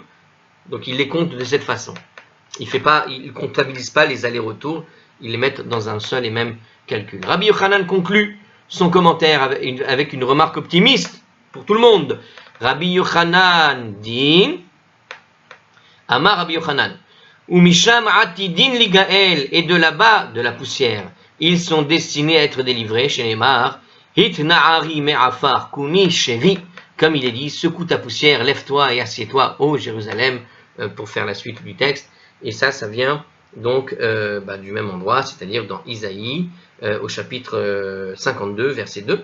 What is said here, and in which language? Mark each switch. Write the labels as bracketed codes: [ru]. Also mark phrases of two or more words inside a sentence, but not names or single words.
[fr] Donc il les compte de cette façon. Il ne comptabilise pas les allers-retours, il les met dans un seul et même calcul. Rabbi Yochanan conclut son commentaire avec une remarque optimiste pour tout le monde. Rabbi Yochanan dit [he] אמר רבי יוחנן, ומשם עתידין ליגאל, [fr] et de là-bas, de la poussière, ils sont destinés à être délivrés, chez Neymar, [he] התנערי מעפר קומי שבי, [fr] comme il est dit, secoue ta poussière, lève-toi et assieds-toi, ô Jérusalem, pour faire la suite du texte. Et ça vient donc du même endroit, c'est-à-dire dans Isaïe, au chapitre 52, verset 2.